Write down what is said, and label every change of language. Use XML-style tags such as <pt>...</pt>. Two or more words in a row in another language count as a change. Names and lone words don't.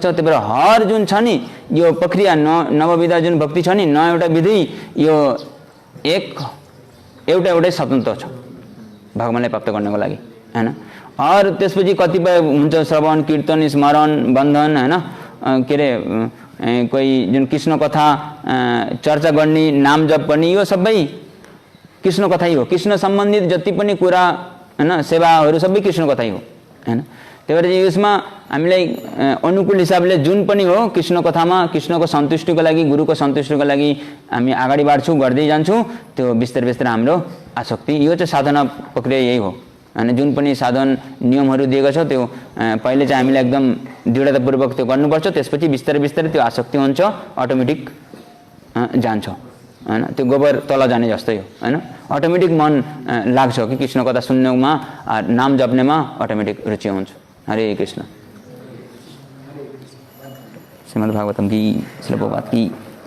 <ne>त्यही भएर हर जुन छ नि यो प्रक्रिया नवविधा जुन भक्ति छ नि, न एउटा विधि यो एउटै स्वतन्त्र छ भगवानलाई प्राप्त गर्नको लागि हैन। और त्यसपछि कतिपय हुन्छ श्रवण कीर्तन स्मरण बन्धन हैन, के अरे कोही जुन कृष्ण कथा चर्चा गर्ने, नाम जप गर्ने, यो सबै कृष्ण कथै हो। कृष्ण सम्बन्धित जति पनि कुरा हैन सेवाहरू सबै कृष्ण कथै हो हैन। त्यही भएर यसमा हामीलाई अनुकूल हिसाबले जुन पनि हो कृष्ण कथामा कृष्णको सन्तुष्टिको लागि, गुरुको सन्तुष्टिको लागि हामी अगाडि बढ्छौँ, गर्दै जान्छौँ। त्यो बिस्तारै हाम्रो आसक्ति, यो चाहिँ साधना प्रक्रिया यही हो हैन। जुन पनि साधन नियमहरू दिएको छ त्यो पहिले चाहिँ हामीले एकदम दृढतापूर्वक त्यो गर्नुपर्छ, त्यसपछि बिस्तारै त्यो आसक्ति हुन्छ, अटोमेटिक जान्छ हैन। त्यो गोबर तल जाने जस्तै हो हैन। अटोमेटिक मन लाग्छ कि कृष्ण कथा सुन्नुमा, नाम जप्नेमा अटोमेटिक रुचि हुन्छ। हरे कृष्ण।</ne> <hi>श्रीमद् भागवतम की श्रील प्रभुपाद की</hi>